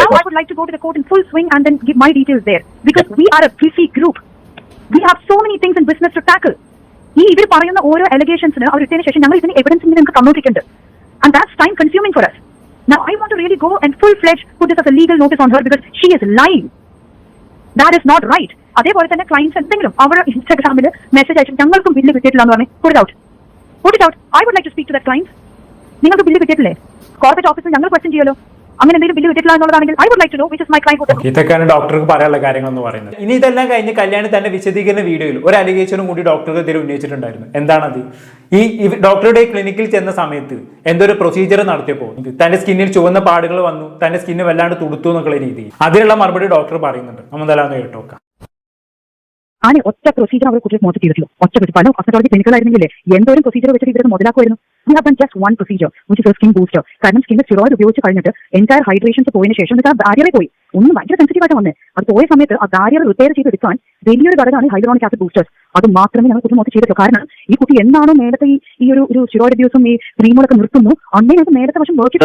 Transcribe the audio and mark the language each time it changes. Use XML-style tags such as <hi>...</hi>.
<en>now I would like to go to the court in full swing and then give my details there. Because we are a busy group. We have so many things in business to tackle.</en> <ml>ഇവർ പറയുന്ന ഓരോ അലിഗേഷൻസിന് അവർ ഇട്ടതിന് ശേഷം ഞങ്ങൾ ഇതിന് evidence നിങ്ങൾക്ക് തന്നോട്ടിട്ടുണ്ട്.</ml> <en>And that's time consuming for us. Now I want to really go and full-fledged put this as a legal notice on her because she is lying. That is not right.</en> <ml>അതേപോലെ തന്നെ clients എന്തെങ്കിലും അവർ ഇൻസ്റ്റാഗ്രാമിൽ message അയച്ചു ഞങ്ങൾക്കും bill കിട്ടിയിട്ടില്ല എന്ന് പറഞ്ഞ്</ml> <en>put it out. I would like to speak to that client.</en> <ml>നിങ്ങൾക്ക് ബില്ല് കിട്ടിയിട്ടില്ലേ? കോർപ്പറേറ്റ് ഓഫീസിൽ ഞങ്ങൾ ക്വസ്റ്റ്യൻ ചെയ്യുമല്ലോ. അങ്ങനെ എന്തെങ്കിലും ബില്ല് കിട്ടില്ല എന്നുള്ളതാണെങ്കിൽ</ml> <en>I would like to know which is my client.</en> <ml>ഇതൊക്കെയാണ് ഡോക്ടർക്ക് പറയാനുള്ള കാര്യങ്ങൾ എന്ന് പറയുന്നത്. ഇനി ഇതെല്ലാം കഴിഞ്ഞ് കല്യാണി തന്നെ വിശദീകരണ വീഡിയോയിൽ ഒരു അലിഗേഷനും കൂടി ഡോക്ടർക്കെതിരെ ഉന്നയിച്ചിട്ടുണ്ടായിരുന്നു. എന്താണത്? ഈ ഡോക്ടറുടെ ക്ലിനിക്കിൽ ചെന്ന സമയത്ത് എന്തൊരു പ്രൊസീജിയർ നടത്തിയപ്പോൾ തന്റെ സ്കിന്നിൽ ചുവന്ന പാടുകൾ വന്നു, തന്റെ സ്കിന്ന് വല്ലാണ്ട് തുടുത്തു എന്നുള്ള രീതിയിൽ അതിനുള്ള മറുപടി ഡോക്ടർ പറയുന്നുണ്ട്. നമ്മളെല്ലാം കേട്ടോക്കാം. ആണ് ഒറ്റ പ്രൊസീജിയർ അവർ കുറിച്ച് മോശം ചെയ്തിട്ടുള്ളൂ. ഒറ്റ പല കോസ്മെറ്റോളജി ക്ലിനിക്കുകളായിരുന്നെങ്കിലേ എന്തോരം പ്രൊസീജിയർ വെച്ചിട്ട് ഇവരെ മുതലാക്കുമായിരുന്നു.</ml> <en>We have done just one procedure, which is a skin booster.</en> <ml>കാരണം സ്കിന്നിൽ സ്റ്റിറോയിഡ് ഉപയോഗിച്ച് കഴിഞ്ഞിട്ട് എൻറ്റയർ ഹൈഡ്രേഷൻസ് പോയതിനു ശേഷം ആ ബാരിയറെ പോയി ഒന്ന് ഭയങ്കര സെൻസിറ്റീവ് ആയിട്ട് വന്നേ. അത് പോയ സമയത്ത് ആ ബാരിയർ റിപ്പയർ ചെയ്തെടുക്കാൻ വലിയൊരു ഘടകമാണ് ഹൈഡ്രോണിക് ആസിഡ് ബൂസ്റ്റേഴ്സ്. അത് മാത്രമേ ഞങ്ങൾ കുട്ടി മോശം ചെയ്തിട്ടുള്ളൂ. കാരണം ഈ കുട്ടി എന്താണോ നേരത്തെ ഈ ഒരു സ്റ്റിറോയിഡ് അബ്യൂസും ഈ ക്രീമുകളൊക്കെ നിർത്തുന്നു അന്നേ ഞങ്ങൾക്ക് നേരത്തെ പക്ഷേ വർക്ക്</ml>